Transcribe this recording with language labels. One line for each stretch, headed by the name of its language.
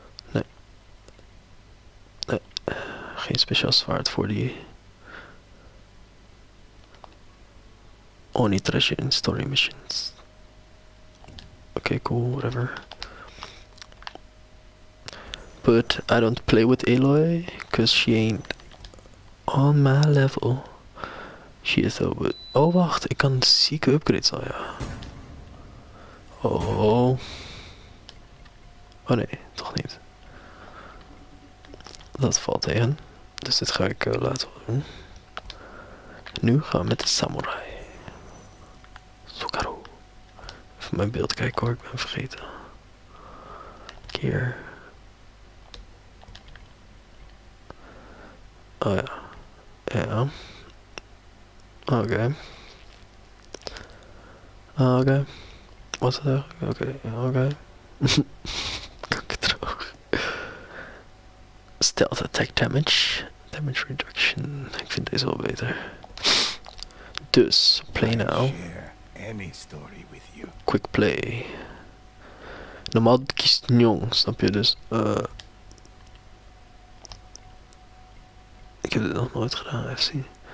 Dutch: Nee. Nee. Geen speciaal zwaard voor die Oni
English: treasure in story missions. Okay, cool, whatever. But I don't play with Aloy, cause she ain't on my level. She is though.
Dutch: Oh wacht, ik kan zieke upgrades al, ja. Oh. Oh nee, toch niet. Dat valt tegen. Dus dit ga ik laten doen. Nu gaan we met de samurai. Sokaru. Even mijn beeld kijken hoor, ik ben vergeten. Keer. Oh ja. Ja. Oké. Oké. Wat is het eigenlijk? Oké, oké. Kakkendroog.
English: Stealth attack damage. Damage reduction.
Dutch: Ik vind deze wel beter.
English: Dus, play now. Share any story with you. Quick play.
Dutch: Normaal kiest Njong, snap je? Dus, ik heb dit nog nooit gedaan, even zien.